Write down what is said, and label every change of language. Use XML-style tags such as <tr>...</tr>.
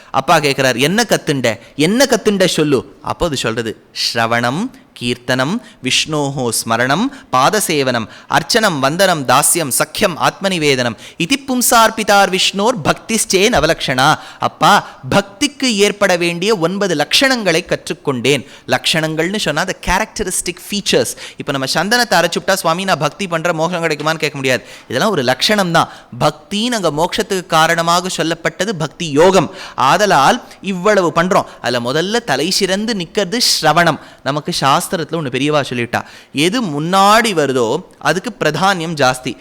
<ta>அப்பா கேட்குறார், என்ன கத்துண்ட, என்ன கத்துண்ட சொல்லு. அப்போ அது சொல்கிறது,</ta> <sa>ஸ்ரவணம், கீர்த்தனம், விஷ்ணோஹோ ஸ்மரணம், பாதசேவனம், அர்ச்சனம், வந்தனம், தாஸ்யம், சக்கியம், ஆத்மநிவேதனம், இது பும்சார்பிதார் விஷ்ணோர் பக்திஸ்சே நவலக்ஷணா.</sa> <ta>அப்பா, பக்திக்கு ஏற்பட வேண்டிய 9 லட்சணங்களை கற்றுக்கொண்டேன். லட்சணங்கள்னு சொன்னால்</ta> <en>the characteristic features.</en> <ta>இப்போ நம்ம சந்தனத்தை அரைச்சுட்டா சுவாமி நான் பக்தி பண்ணுற மோட்சம் கிடைக்குமான்னு கேட்க முடியாது. இதெல்லாம் ஒரு லட்சணம் தான். பக்தின்னு அங்கே மோட்சத்துக்கு காரணமாக சொல்லப்பட்டது பக்தி யோகம். ஆதலால் இவ்வளவு பண்ணுறோம். அதில் முதல்ல தலை சிறந்து நிற்கிறது ஸ்ரவணம். நமக்கு சாஸ்திரத்தில் ஒன்று பெரியவா சொல்லிட்டா, எது முன்னாடி வருதோ அதுக்கு பிரதானியம் ஜாஸ்தி.</ta>